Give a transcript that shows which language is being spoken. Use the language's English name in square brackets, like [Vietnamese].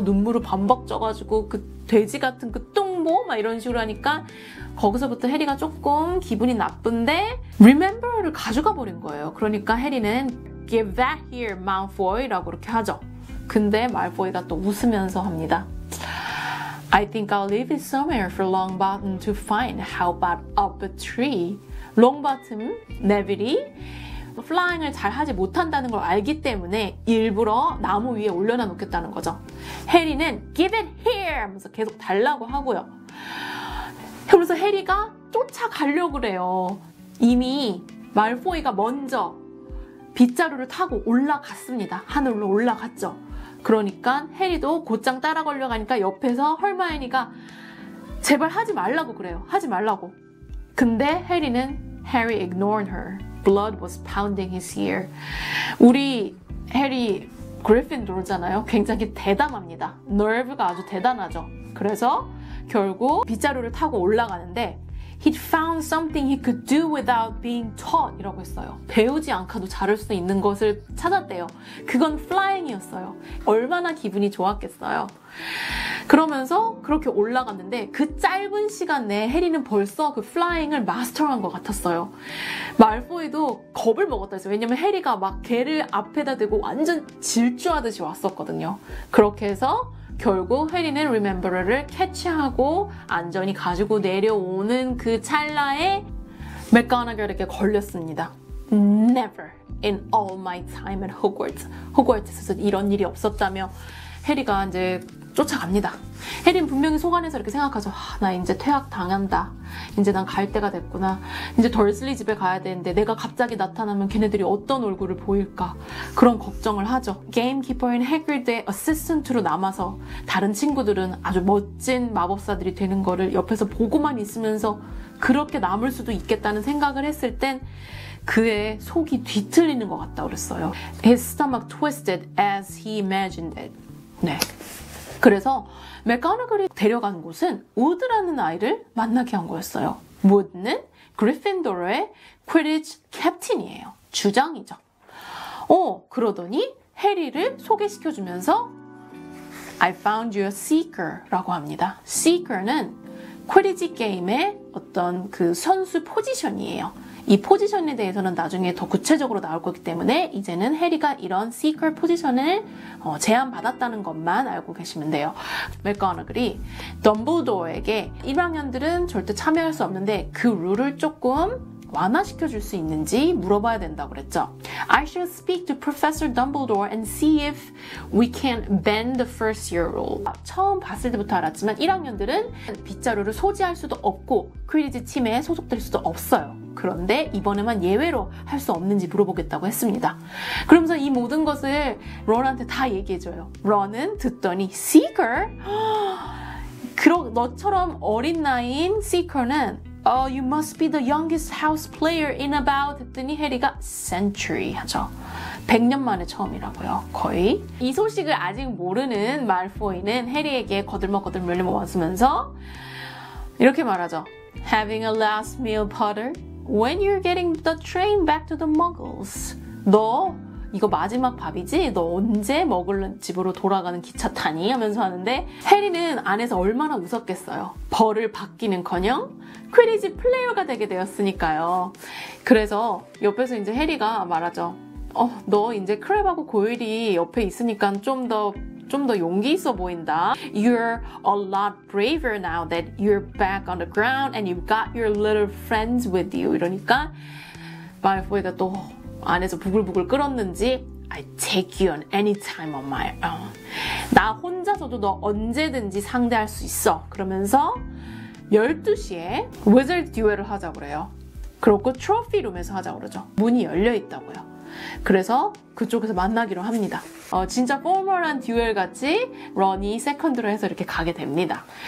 [Korean] 눈물을 반박 쪄가지고 그 돼지 같은 그 똥모? 막 이런 식으로 하니까 거기서부터 해리가 조금 기분이 나쁜데 Remember를 가져가 버린 거예요. 그러니까 해리는 [English] Give that here, Malfoy [Korean] 라고 이렇게 하죠. 근데 말포이가 또 웃으면서 합니다. [English] I think I'll leave it somewhere for Longbottom to find. How about up a tree? [Korean] 롱바텀, 네빌이 플라잉을 잘 하지 못한다는 걸 알기 때문에 일부러 나무 위에 올려놔 놓겠다는 거죠. 해리는 [English] Give it here! [Korean] 하면서 계속 달라고 하고요. 그러면서 해리가 쫓아가려고 그래요. 이미 말포이가 먼저 빗자루를 타고 올라갔습니다. 하늘로 올라갔죠. 그러니까 해리도 곧장 따라 걸려가니까 옆에서 헐마이니가 제발 하지 말라고 그래요. 하지 말라고. 근데 [English] Harry ignored her. Blood was pounding his ear. [Korean] 우리 해리 그리핀도르잖아요. 굉장히 대담합니다. nerve가 아주 대단하죠. 그래서 결국 빗자루를 타고 올라가는데 [English] He'd found something he could do without being taught [Korean] 이라고 했어요. 배우지 않고도 잘할 수 있는 것을 찾았대요. 그건 flying이었어요. 얼마나 기분이 좋았겠어요. 그러면서 그렇게 올라갔는데 그 짧은 시간 내에 해리는 벌써 그 flying을 마스터한 것 같았어요. 말포이도 겁을 먹었다 했어요. 왜냐면 해리가 막 개를 앞에다 대고 완전 질주하듯이 왔었거든요. 그렇게 해서 결국 해리는 리멤버러를 캐치하고 안전히 가지고 내려오는 그 찰나에 맥거나겔에게 걸렸습니다. [English] Never in all my time at Hogwarts. [Korean] 호그와트스에서 이런 일이 없었다며 해리가 이제 쫓아갑니다. 해리는 분명히 속안에서 이렇게 생각하죠. 나 이제 퇴학 당한다. 이제 난 갈 때가 됐구나. 이제 덜슬리 집에 가야 되는데 내가 갑자기 나타나면 걔네들이 어떤 얼굴을 보일까. 그런 걱정을 하죠. 게임키퍼인 해그리드의 어시스턴트로 남아서 다른 친구들은 아주 멋진 마법사들이 되는 거를 옆에서 보고만 있으면서 그렇게 남을 수도 있겠다는 생각을 했을 땐 그의 속이 뒤틀리는 것 같다 그랬어요. [English] His stomach twisted as he imagined it. [Korean] 네. 그래서 맥거나글이 데려간 곳은 우드라는 아이를 만나게 한 거였어요. 우드는 그리핀도르의 퀴디치 캡틴이에요. 주장이죠. 그러더니 해리를 소개시켜주면서 [English] I found you a seeker [Korean] 라고 합니다. seeker는 퀴디치 게임의 어떤 그 선수 포지션이에요. 이 포지션에 대해서는 나중에 더 구체적으로 나올 거기 때문에 이제는 해리가 이런 시커 포지션을 제안받았다는 것만 알고 계시면 돼요. 맥거나글이 덤블도어에게 1학년들은 절대 참여할 수 없는데 그 룰을 조금 완화시켜줄 수 있는지 물어봐야 된다고 그랬죠. [English] I should speak to Professor Dumbledore and see if we can bend the first year rule. [Korean] 처음 봤을 때부터 알았지만 1학년들은 빗자루를 소지할 수도 없고 퀴디치 팀에 소속될 수도 없어요. 그런데 이번에만 예외로 할 수 없는지 물어보겠다고 했습니다. 그러면서 이 모든 것을 런한테 다 얘기해줘요. 런은 듣더니 Seeker? 너처럼 어린 나이인 Seeker는 [English] you must be the youngest house player in about [Korean] 했더니 해리가 [English] century [Korean] 하죠. 100년 만에 처음이라고요. 거의. 이 소식을 아직 모르는 말포이는 해리에게 거들먹거들 물려먹으면서 이렇게 말하죠. [English] Having a last meal, Potter? When you're getting the train back to the Muggles. [Korean] 너 이거 마지막 밥이지? 너 언제 먹을 집으로 돌아가는 기차 타니? 하면서 하는데 해리는 안에서 얼마나 웃었겠어요. 벌을 받기는커녕 퀴디치 플레이어가 되게 되었으니까요. 그래서 옆에서 이제 해리가 말하죠. 너 이제 크랩하고 고일이 옆에 있으니까 좀 더 용기 있어 보인다. [English] You're a lot braver now that you're back on the ground and you've got your little friends with you. [Korean] 이러니까 말포이가 또 안에서 부글부글 끓었는지 [English] I take you on any time on my own. [Korean] 나 혼자서도 너 언제든지 상대할 수 있어. 그러면서 12시에 Wizard 듀얼을 하자고 그래요. 그렇고 트로피 룸에서 하자고 그러죠. 문이 열려 있다고요. 그래서 그쪽에서 만나기로 합니다. 진짜 포멀한 듀얼 같이 런이 세컨드로 해서 이렇게 가게 됩니다.